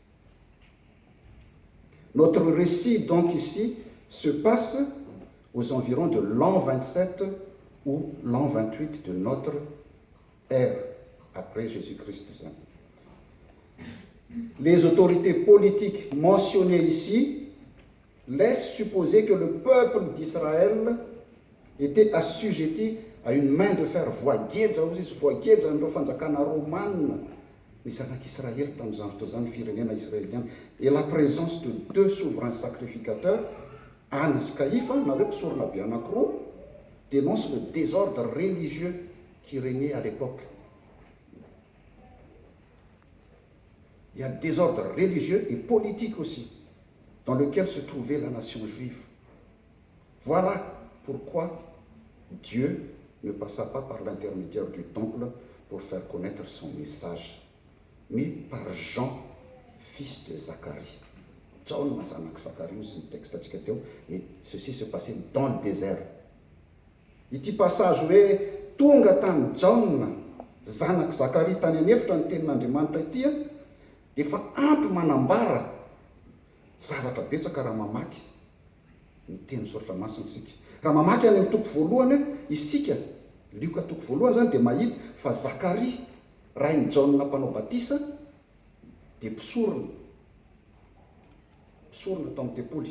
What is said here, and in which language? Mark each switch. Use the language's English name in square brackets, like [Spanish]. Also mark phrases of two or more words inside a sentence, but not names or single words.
[French] Notre récit, donc ici, se passe aux environs de l'an 27 ou l'an 28 de notre ère, après Jésus-Christ. Les autorités politiques mentionnées ici laissent supposer que le peuple d'Israël était assujetti à une main de fer. [Malagasy] Voageja n'ireo fanjakana romana ny zanak'Israël tamin'izany fotoana izany, firenena israélienne. [French] Et la présence de 2 souverains sacrificateurs, Anne sy Caïphe, [Malagasy] na hoe mpisorona be anankiroa, [French] dénonce le désordre religieux qui régnait à l'époque. Il y a désordre religieux et politique aussi, dans lequel se trouvait la nation juive. Voilà pourquoi Dieu ne passa pas par l'intermédiaire du temple pour faire connaître son message, mais par Jean, fils de Zacharie. John zanak Zacharie, c'est le texte [Malagasy] atsika teo, [French] et ceci se passait dans le désert. [Malagasy] Ity passage hoe tonga tany John zanak Zacharie tany anefitra ny tenin'Andriamanitra ity dia efa ampy manambara zavatra betsaka raha mamaky ny teny soratra masina isika. Raha mamaky any amin'ny toko voalohany isika, Lioka toko voalohany zany dia mahita fa Zacharie rain'i John mpanao batisa dia mpisorona tao amin'ny tempoly.